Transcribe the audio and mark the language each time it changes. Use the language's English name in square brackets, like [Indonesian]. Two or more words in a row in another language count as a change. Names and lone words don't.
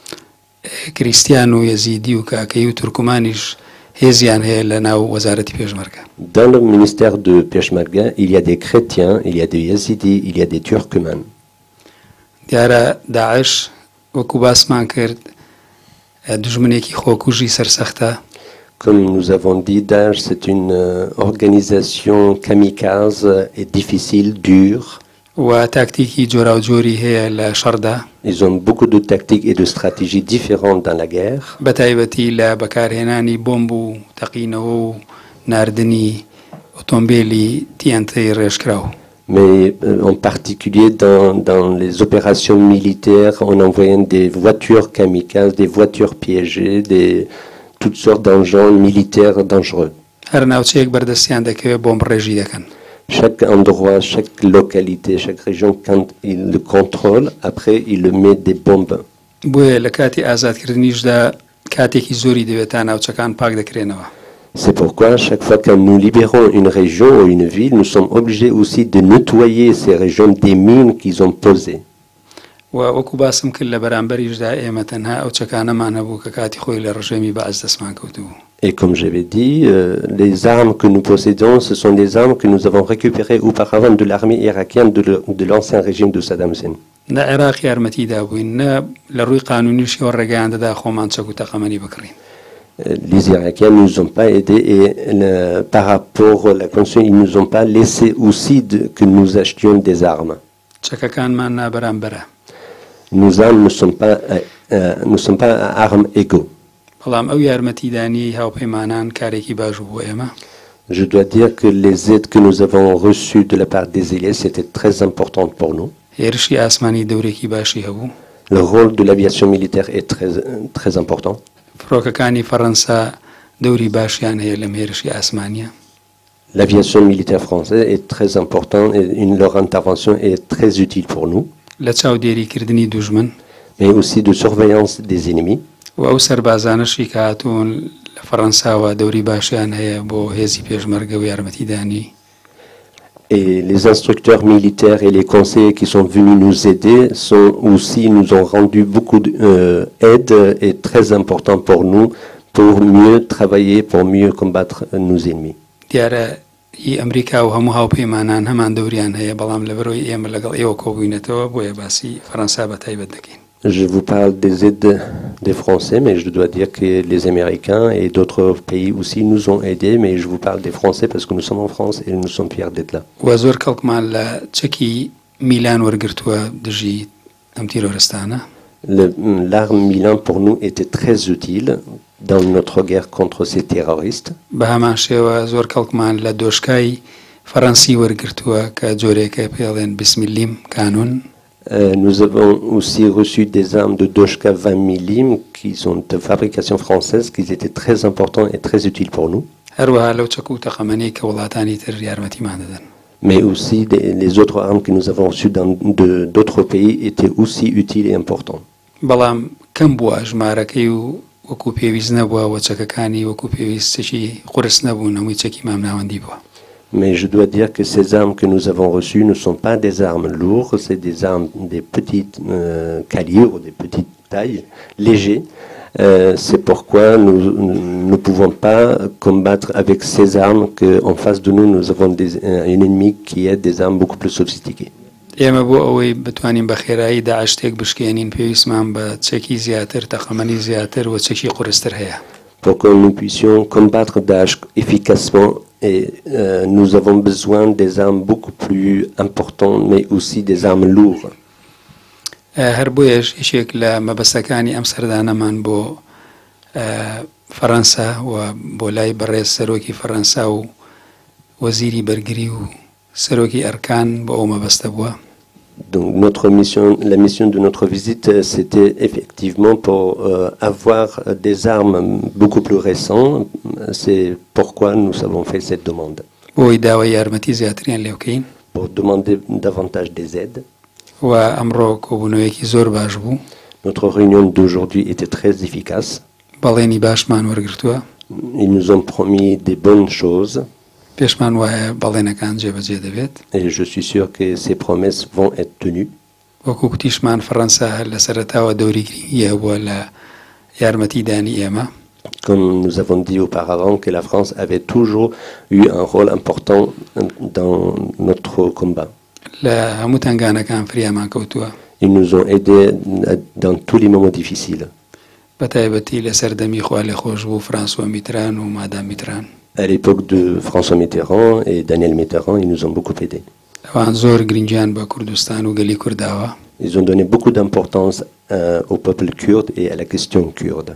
[Central Kurdish] کریستیان و یەزیدی و کاکەی و تورکمانیش هێزیان هەیە لە ناو وەزارەتی پێشمەرگە. [French] Dans le ministère de Peshmerga, il y a des chrétiens, il y a des yazidis, il y a des turkmènes. [Central Kurdish] دیارە داعش وەکو باسمان کرد دژمنێکی خۆکوژی سەرسەختە. [French] Comme nous avons dit, Daesh, c'est une organisation kamikaze et difficile, dure. [Central Kurdish] و تاکتیکی جۆرا و جۆری هەیە لە شەڕدا. [French] Ils ont beaucoup de tactiques et de stratégies différentes dans la guerre. [Central Kurdish] بەتایبەتی لە بەکارهێنانی بۆمب و تەقینەوە و ناردنی ئۆتۆمبیلی تیانتەی ڕێژکراو. [French] Mais en particulier dans les opérations militaires, en envoyant des voitures kamikazes, des voitures piégées, toutes sortes d'engins militaires dangereux. [Central Kurdish] هەر ناوچەیەک بەردەستیان دەکەوێت بۆمب ڕێژی دەکەن. [French] Chaque endroit, chaque localité, chaque région, quand il le contrôle, après il le met des bombes. [Central Kurdish] بۆیە لە کاتی ئازادکردنیشدا کاتێکی زۆری دەوێت تا ناوچەکان پاک دەکرێنەوە. [French] C'est pourquoi chaque fois que nous libérons une région ou une ville, nous sommes obligés aussi de nettoyer ces régions des mines qu'ils ont posées. [Central Kurdish] و وەکو باسم کرد لە بەرامبەریشدا ئێمە تەنها ئەو چەکانەمان هەبوو کە کاتی خۆی لە ڕژێمی بەعز دەستمان کەوتبوو. [French] Et comme j'avais dit, les armes que nous possédons, ce sont des armes que nous avons récupérées auparavant de l'armée irakienne de l'ancien régime de Saddam Hussein. [Central Kurdish] نە عێراق یارمەتیدا بووین، نە لە ڕووی قانونیشەوە ڕێگەیاندەدا خۆمان چەک و تەقەمەنی بکڕین. [French] Les Irakiens ne nous ont pas aidés et par rapport à la Constitution, ils ne nous ont pas laissé aussi que nous achetions des armes. [Central Kurdish] چەکەکانمان نابەرامبەرە. [French] Nos armes ne sont pas armes égaux. [Central Kurdish] بەڵام ئەو یارمەتیدانی هاوپەیمانان کارێکی باش بوو ئێمە. [French] Je dois dire que les aides que nous avons reçues de la part des Elias étaient très importantes pour nous. [Central Kurdish] هێرشی ئاسمانی دەورێکی باشی هەبوو. [French] Le rôle de l'aviation militaire est très important. [Central Kurdish] فڕۆکەکانی فەڕەنسا دەوری باشیان هەیە لەم هێرشی ئاسمانیە. [French] L'aviation militaire française est très importante et leur intervention est très utile pour nous, [Central Kurdish] لە چاودێریکردنی دوژمن [French] mais aussi de surveillance des ennemis. [Central Kurdish] و ئەو سەربازانەشی کە هاتوون لە فەڕەنساوە دەوری باشیان هەیە بۆ هێزی پێشمەرگە و یارمەتیدانی. [French] Et les instructeurs militaires et les conseillers qui sont venus nous aider nous ont rendu beaucoup d'aide et très important pour nous pour mieux travailler, pour mieux combattre nos ennemis. [Central Kurdish] دیارە هی ئەمریکا و هەموو هاوپەیمانان هەمان دەوریان هەیە بەڵام لەبەرەوەی ئێمە لەگەڵ ئێوە کۆبووینەتەوە بۆیە باسی فەڕەنسا بە تایبەت دەکەین. [French] Je vous parle des aides des Français, mais je dois dire que les Américains et d'autres pays aussi nous ont aidés, mais je vous parle des Français parce que nous sommes en France et nous sommes fiers d'être là. [Central Kurdish] و زۆر کەڵکمان لە چەکی میلان وەرگرتووە دژی ئەم تیرۆرستانە. [French] L'arme Milan pour nous était très utile dans notre guerre contre ces terroristes. [Central Kurdish] بە هەمان شێوە زۆر کەڵکمان لە دۆشکای فەڕەنسی وەرگرتووە کە جۆرێکە پێڵێن بسمیلیم کانون. [French] Nous avons aussi reçu des armes de Doshka 20 mm qui sont de fabrication française, qui étaient très importants et très utiles pour nous. [Central Kurdish] هەروەها لەو چەک و تەقەمەنەی کە وڵاتانی تر یارمەتیمان دەدەن. [French] Mais aussi les autres armes que nous avons reçues d'autres pays étaient aussi utiles et importantes. [Central Kurdish] بەڵام کەم بووە ژمارەکەی و وەکو پێویست نەبووە و چەکەکانی وەکو پێویستێکی قورس نەبوون هەمووی چەکی مامناوەندی بووە. [French] Mais je dois dire que ces armes que nous avons reçues ne sont pas des armes lourdes, c'est des armes des petites calibres, des petites tailles, légers. C'est pourquoi nous ne pouvons pas combattre avec ces armes qu'en face de nous, nous avons un ennemi qui a des armes beaucoup plus sophistiquées. [Central Kurdish] ئێمە بۆ ئەوەی بتوانین بە خێرایی داعش تێک بشکێنین پێویستمان بە چەکی زیاتر تەقەمەنی زیاتر و چەکی قورستر هەیە. [French] Pour que nous puissions combattre Daesh efficacement, et nous avons besoin des armes beaucoup plus importantes, mais aussi des armes lourdes. [Central Kurdish] هەر بۆیەش هیچێک لە مەبەستەکانی ئەم سەردانەمان بۆ فەڕەنسا و بۆ لای بەڕێز سەرۆکی فەڕەنسا و وەزیری بەرگری و سەرۆکی ئەرکان بۆ ئەو مەبەستە بووە. [French] Donc la mission de notre visite, c'était effectivement pour avoir des armes beaucoup plus récentes. C'est pourquoi nous avons fait cette demande. [Central Kurdish] بۆی داوای یارمەتی زیاتریان لێ بکەین. [French] Pour demander davantage des aides. [Central Kurdish] و ئەمڕۆ کۆبوونەوەیەکی زۆر باش بوو. [French] Notre réunion d'aujourd'hui était très efficace. [Central Kurdish] بەڵێنی باشمان وەرگرتووە. [French] Ils nous ont promis des bonnes choses. [Central Kurdish] پێشمان وایە بەڵێنەکان جێبەجێ دەبێت. [French] Et je suis sûr que ces promesses vont être tenues. [Central Kurdish] وەکو کوتیشمان فەڕەنسا لە سەرەتاوە دەوری گرنگی هەبووە لە یارمەتیدانی ئێمە. [French] Comme nous avons dit auparavant, que la France avait toujours eu un rôle important dans notre combat. [Central Kurdish] لە هەموو تەنگانەکان فریامان کەوتووە. [French] Ils nous ont aidés dans tous les moments difficiles. [Central Kurdish] بەتایبەتی لە سەردەمی خوا لێ خۆش بوو فرانسوا میتران و مادام میتران. [French] À l'époque de François Mitterrand et Daniel Mitterrand, ils nous ont beaucoup aidés. [Central Kurdish] ئەوان زۆر گرنگیان بە کوردستان و گەلی کورداوە. [French] Ils ont donné beaucoup d'importance au peuple kurde et à la question kurde.